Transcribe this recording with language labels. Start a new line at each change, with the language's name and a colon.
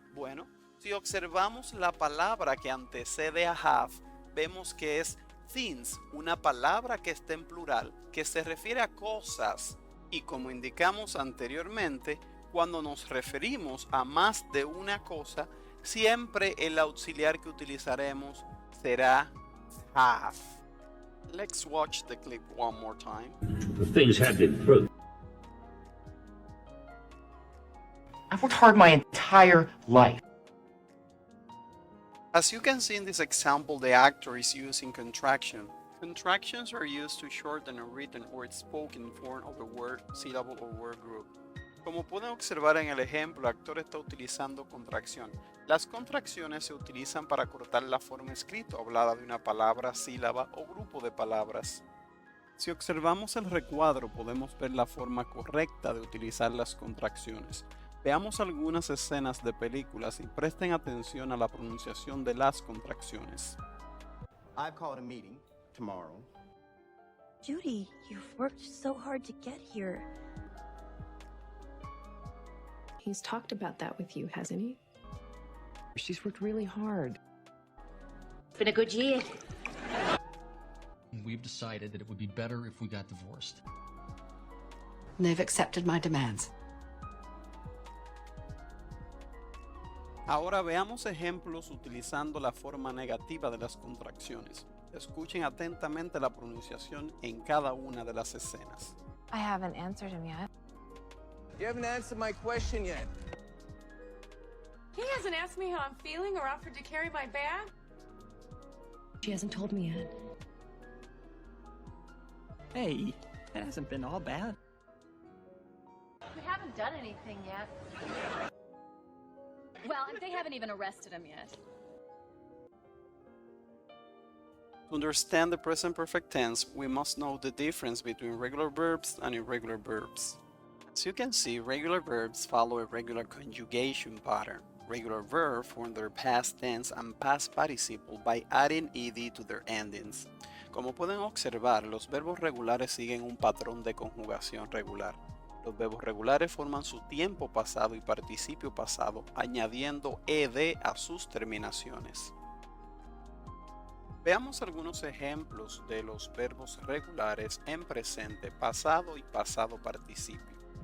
Spanish: Bueno, si observamos la palabra que antecede a have, vemos que es things, una palabra que está en plural, que se refiere a cosas. Y como indicamos anteriormente, cuando nos referimos a más de una cosa, siempre el auxiliar que utilizaremos será have.
English: Let's watch the clip one more time. Things have improved. I've worked hard my entire life. As you can see in this example, the actor is using contraction. Contractions are used to shorten a written or spoken form of a word, syllable, or word group.
Spanish: Como pueden observar en el ejemplo, el actor está utilizando contracción. Las contracciones se utilizan para cortar la forma escrita o hablada de una palabra, sílaba o grupo de palabras. Si observamos el recuadro, podemos ver la forma correcta de utilizar las contracciones. Veamos algunas escenas de películas y presten atención a la pronunciación de las contracciones.
English: I've called a meeting tomorrow Judy, you've worked so hard to get here. He's talked about that with you, hasn't he? She's worked really hard. It's been a good year. We've decided that it would be better if we got divorced. They've accepted my demands.
Spanish: Ahora veamos ejemplos utilizando la forma negativa de las contracciones. Escuchen atentamente la pronunciación en cada una de las escenas. I haven't answered him yet. You haven't answered my question yet. He hasn't asked me how I'm feeling or offered to carry my bag. She hasn't told me yet. Hey, that hasn't been all bad. We haven't done anything yet. Well, they haven't even arrested him yet.
English: To understand the present perfect tense, we must know the difference between regular verbs and irregular verbs. As you can see, regular verbs follow a regular conjugation pattern. Regular verbs form their past tense and past participle by adding ed to their endings.
Spanish: Como pueden observar, los verbos regulares siguen un patrón de conjugación regular. Los verbos regulares forman su tiempo pasado y participio pasado, añadiendo ed a sus terminaciones. Veamos algunos ejemplos de los verbos regulares en presente, pasado y pasado participio.